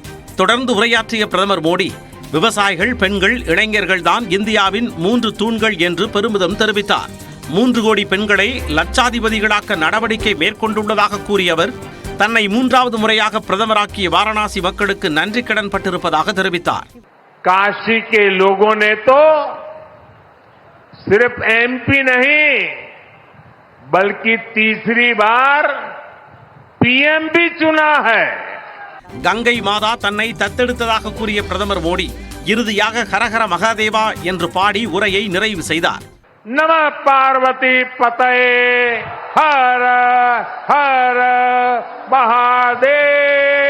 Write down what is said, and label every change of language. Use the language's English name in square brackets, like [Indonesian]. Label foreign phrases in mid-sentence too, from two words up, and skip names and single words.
[Tamil] தொடர்ந்து உரையாற்றிய பிரதமர் மோடி, விவசாயிகள், பெண்கள், இளைஞர்கள் தான் இந்தியாவின் 3 தூண்கள் என்று பெருமிதம் தெரிவித்தார். 3 கோடி பெண்களை லட்சாதிபதிகளாக்க நடவடிக்கை மேற்கொண்டுள்ளதாக கூறிய அவர், தன்னை 3வது முறையாக பிரதமராக்கிய வாரணாசி மக்களுக்கு நன்றி கடன் பட்டிருப்பதாக தெரிவித்தார். [Hindi] काशी के लोगों ने तो सिर्फ एमपी नहीं बल्कि तीसरी बार पीएम भी चुना है. [Tamil] கங்கை மாதா தன்னை தத்தெடுத்ததாக கூறிய பிரதமர் மோடி இறுதியாக ஹரஹர மகாதேவா என்று பாடி உரையை நிறைவு செய்தார். [Sanskrit] नमः पार्वती पतये हर हर महादेव.